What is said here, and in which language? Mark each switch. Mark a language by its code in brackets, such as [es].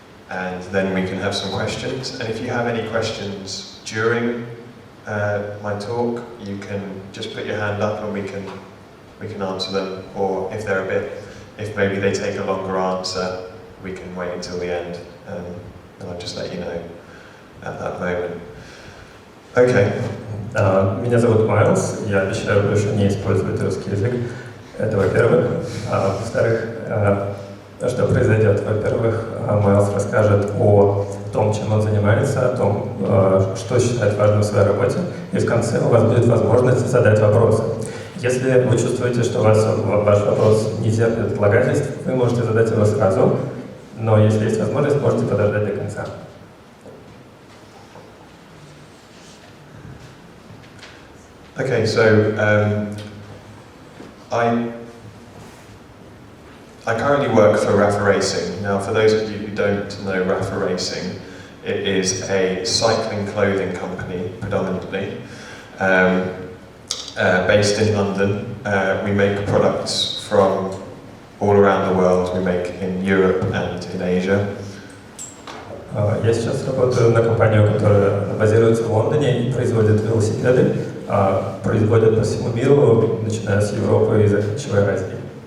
[en] And then we can have some questions, and if you have any questions during my talk, you can just put your hand up and we can answer them, or if if maybe they take a longer answer, we can wait until the end, and I'll just let you know at that moment. Okay. [ru] Меня зовут Майлз, я обещаю больше не использовать русский язык. Это во-первых. Во-вторых, что произойдет? Во-первых, Майлз расскажет о том, чем он занимается, о том, что считает важным в своей работе, и в конце у вас будет возможность задать вопросы. Если вы чувствуете, что ваш вопрос не терпит отлагательств, вы можете задать его сразу, но если есть возможность, можете подождать до конца. [en] Okay, so I currently work for Rapha Racing. Now, for those of you who don't know Rapha Racing, it is a cycling clothing company predominantly, based in London. We make products from all around the world. We make in Europe and in Asia. [ru] Я сейчас работаю на компанию, которая базируется в Лондоне и производит велосипеды, производят по всему миру, начиная с Европы и заканчивая Азией.